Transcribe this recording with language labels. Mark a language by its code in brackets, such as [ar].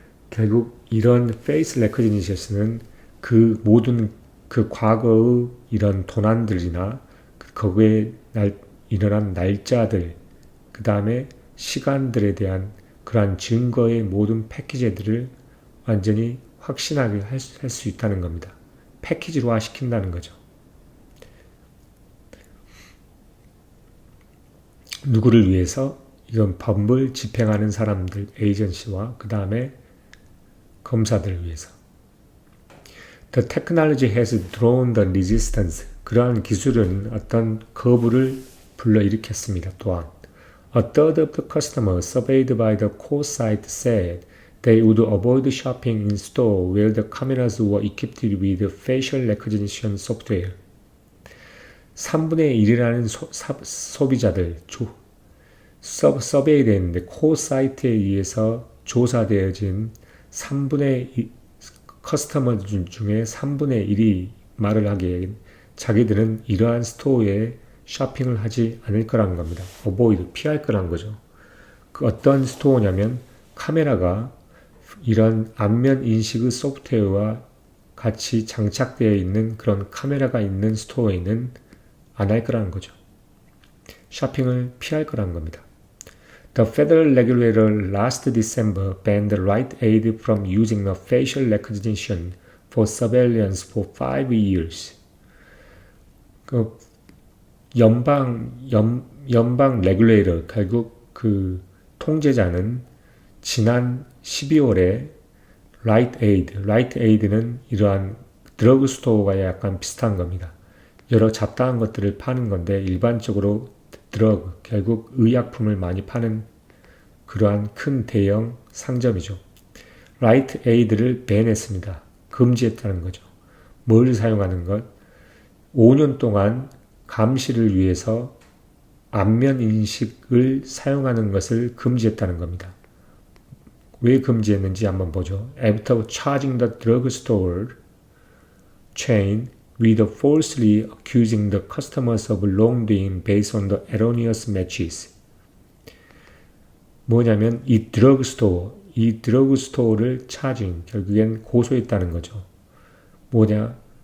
[ko] 결국 이런 페이스 레코그니션은 그 모든 그 과거의 이런 도난들이나 거기에 일어난 날짜들, 그 다음에 시간들에 대한 그러한 증거의 모든 패키지들을 완전히 확신하게 할 수 있다는 겁니다. 패키지로화 시킨다는 거죠. 누구를 위해서? 이런 법을 집행하는 사람들, 에이전시와 그 다음에 검사들을 위해서. [en] The technology has drawn the resistance. [ko] 그러한 기술은 어떤 거부를 불러일으켰습니다. 또한 [en] A third of the customers surveyed by the core site said they would avoid shopping in store where the cameras were equipped with facial recognition software. [ko] 3분의 1이라는 소비자들, 서베이 되는데 코 사이트에 의해서 조사되어진 3분의 커스터머 중에 3분의 1이 말을 하기에 자기들은 이러한 스토어에 쇼핑을 하지 않을 거라는 겁니다. 어보이드, 피할 거라는 거죠. 그 어떤 스토어냐면 카메라가 이런 안면 인식의 소프트웨어와 같이 장착되어 있는 그런 카메라가 있는 스토어에는 안 할 거라는 거죠. 쇼핑을 피할 거라는 겁니다. [en] The federal regulator last December banned Rite Aid from using a facial recognition for surveillance for 5 years. [ko] 그 연방 레귤레이터, 결국 그 통제자는 지난 12월에 라이트 에이드. 라이트 에이드는 이러한 드러그 스토어가 약간 비슷한 겁니다. 여러 잡다한 것들을 파는 건데 일반적으로 드러그, 결국 의약품을 많이 파는 그러한 큰 대형 상점이죠. 라이트 에이드를 밴했습니다. 금지했다는 거죠. 뭘 사용하는 것? 5년 동안 감시를 위해서 안면 인식을 사용하는 것을 금지했다는 겁니다. 왜 금지했는지 한번 보죠. [en] After charging the drugstore chain with falsely accusing the customers of wrongdoing based on the erroneous matches. [ko] 뭐냐면 이 드러그스토어를 차징, 결국엔 고소했다는 거죠. 뭐냐?